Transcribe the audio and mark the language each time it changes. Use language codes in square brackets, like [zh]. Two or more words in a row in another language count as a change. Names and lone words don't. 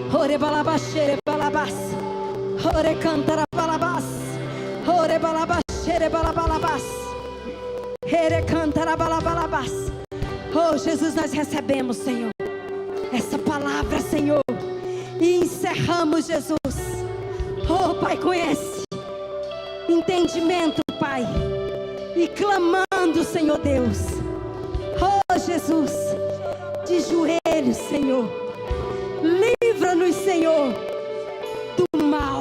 [pt] Ore balabashere balabas. Ore cantara balabas. Ore balabashere balabalabas. Ere cantara balabalabas. Oh, Jesus, nós recebemos, Senhor, essa palavra, Senhor, e encerramos, Jesus. Oh, Pai, com esse entendimento, Pai, e clamando, Senhor Deus. Oh, Jesus, de joelhos, Senhor, livra-nos, Senhor, do mal.